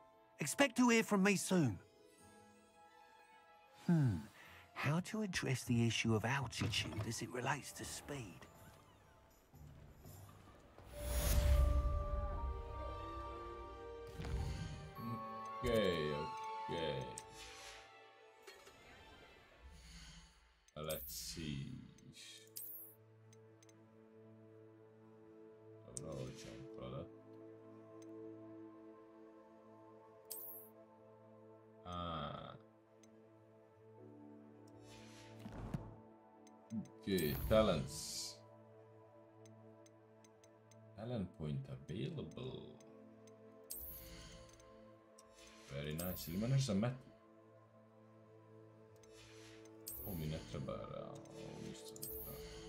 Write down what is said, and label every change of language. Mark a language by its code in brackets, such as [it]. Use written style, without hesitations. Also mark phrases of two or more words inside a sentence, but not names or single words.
[en] Expect to hear from me soon. How to address the issue of altitude as it relates to speed? Okay. Let's see. [hr] Dobro, ćemo prodat. [en] Okay, talents. Talent point available. Very nice. [hr] Ili ima nešto za metal? Ovo mi ne treba, ovo ništa ne treba.